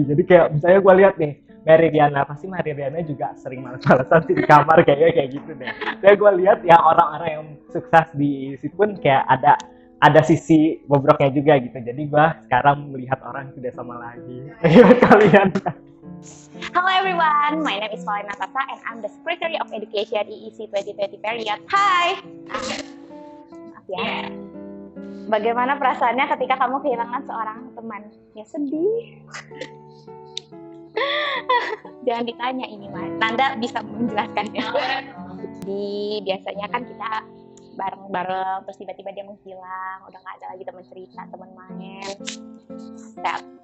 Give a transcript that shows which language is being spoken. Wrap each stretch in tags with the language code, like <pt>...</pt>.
<id>Jadi kayak misalnya gue lihat nih Mary Riana, pasti Mary Riana juga sering males-malesan sih di kamar kayak gitu deh. Saya gue lihat yang orang-orang yang sukses di situ pun kayak ada sisi bobroknya juga gitu. Jadi gue sekarang melihat orang tidak sama lagi. Gimana kalian?</id> <en>Hello everyone, my name is Valina Tata and I'm the Secretary of Education EEC 2020 period.</en> <id>Hai. Maaf ya. Bagaimana perasaannya ketika kamu kehilangan seorang teman? Ya sedih. Jangan ditanya ini, Mas. Nanda bisa menjelaskannya. Jadi biasanya kan kita bareng-bareng, terus tiba-tiba dia menghilang, udah nggak ada lagi teman cerita, teman main. Sad.</id>